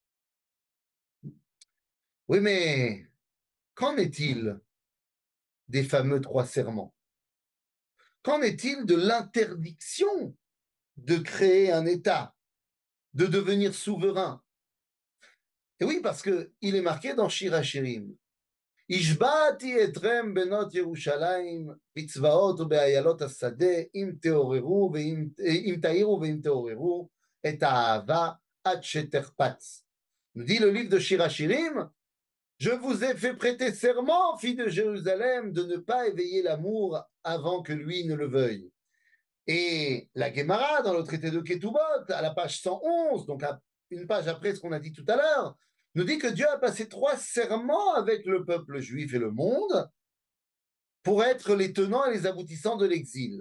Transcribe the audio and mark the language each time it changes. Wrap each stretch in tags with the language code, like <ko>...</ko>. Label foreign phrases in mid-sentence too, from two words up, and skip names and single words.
<fr>Oui, mais qu'en est-il des fameux 3 serments? Qu'en est-il de l'interdiction de créer un État, de devenir souverain? Et oui, parce qu'il est marqué dans Shir HaShirim.</fr> <he>השבעתי אתכם בנות ירושלים בצבאות ובאיילות השדה אם תעוררו אם תעירו ואם תעוררו את האהבה עד שתחפץ.</he> <fr>Nous dit le livre de Shir HaShirim, je vous ai fait prêter serment, filles de Jérusalem, de ne pas éveiller l'amour avant que lui ne le veuille. Et la Gemara, dans le traité de Ketubot, à la page 111, donc une page après ce qu'on a dit tout à l'heure, nous dit que Dieu a passé 3 serments avec le peuple juif et le monde, pour être les tenants et les aboutissants de l'exil.</fr>